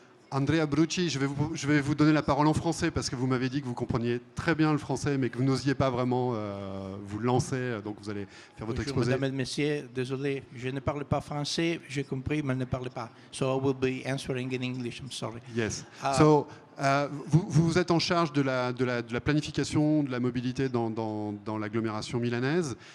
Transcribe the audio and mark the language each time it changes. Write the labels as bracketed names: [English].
[French] Andrea Brucci, je vais vous donner la parole en français parce que vous m'avez dit que vous compreniez très bien le français mais que vous n'osiez pas vraiment vous lancer, donc vous allez faire votre Bonjour, Mesdames et Messieurs, désolé, je ne parle pas français, j'ai compris, mais je ne parle pas. [English] So I will be answering in English, I'm sorry. Yes. [French] Vous êtes en charge de la planification de la mobilité dans l'agglomération milanaise.